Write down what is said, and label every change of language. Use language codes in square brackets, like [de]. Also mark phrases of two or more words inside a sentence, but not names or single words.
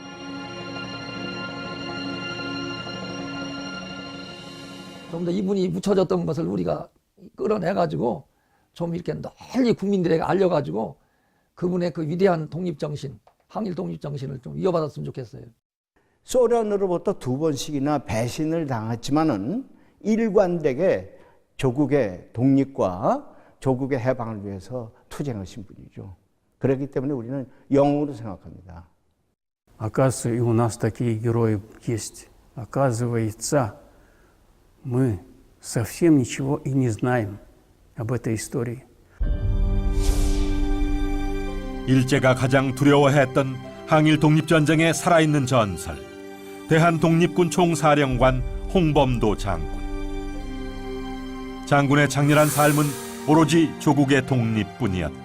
[ko] 좀 더 이분이 묻혀졌던 것을 우리가 끌어내가지고 좀 이렇게 널리 국민들에게 알려가지고 그분의 그 위대한 독립정신, 항일 독립정신을 좀 이어받았으면 좋겠어요. 소련으로부터 2번씩이나 배신을 당했지만은 일관되게 조국의 독립과 조국의 해방을 위해서 투쟁하신 분이죠. 그렇기 때문에 우리는 영웅으로 생각합니다. [ru] Оказывается, и у нас такие герои есть. Оказывается, мы совсем ничего и не знаем об этой истории. [ko] 일제가 가장 두려워했던 항일 독립전쟁의 살아있는 전설, 대한독립군 총사령관 홍범도 장군. 장군의 장렬한 삶은 오로지 조국의 독립뿐이었다.